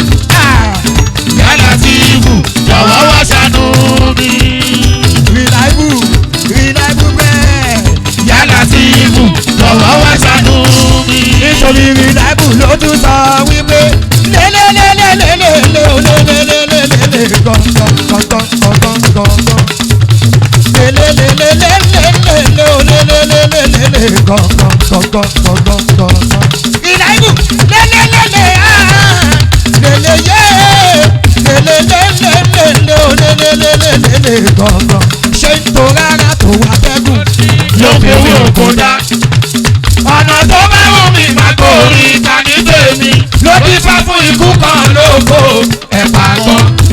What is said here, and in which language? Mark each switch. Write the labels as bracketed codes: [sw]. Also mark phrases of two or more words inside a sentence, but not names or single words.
[yo] Ah! Yá Látìfù, jọ̀wọ́ wá ṣàánú mi. [en] Reliable, reliable bẹ́ẹ̀. [yo] Yá Látìfù, jọ̀wọ́ wá ṣàánú mi. Nítorí reliable ló tún sọ wípé lélélélélélélé, lélélélélélé, gọ̀ngọ̀ngọ̀ngọ̀ngọ̀ngọ̀. Lélélélélélé, lélélélélélé, gọ̀ngọ̀ngọ̀ngọ̀ngọ̀ngọ̀. Reliable, lélélélé, ah, lélé yé, lélélélélé, lélélélélé, gọ̀ngọ̀. Ṣé ń to rárá tó wá fẹ́gùn? Ló fi owó òkú dá. Ọ̀nà tó bá wù mí máa gbòòrí ta ní tèmi. Ló bí fá fún ikú kan lóko ẹ̀pà kan.